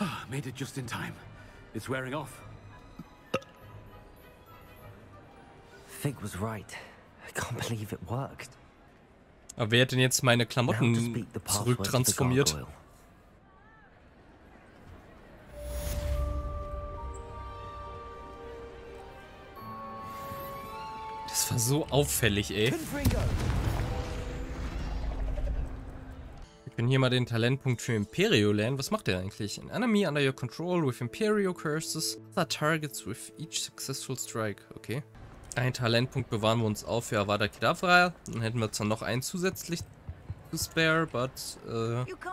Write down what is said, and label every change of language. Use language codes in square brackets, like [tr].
[en] Made it just in time. It's wearing off. Fig was right. I can't believe it worked. [de] Aber wer hat denn jetzt meine Klamotten zurücktransformiert? Das war so auffällig, ey. Wir können hier mal den Talentpunkt für Imperio lernen. Was macht der eigentlich? [en] An enemy under your control with Imperio curses. Other targets with each successful strike. Okay. [de] Ein Talentpunkt bewahren wir uns auf für Avada Kedavra. Dann hätten wir zwar noch einen zusätzlich zu spare, but ja.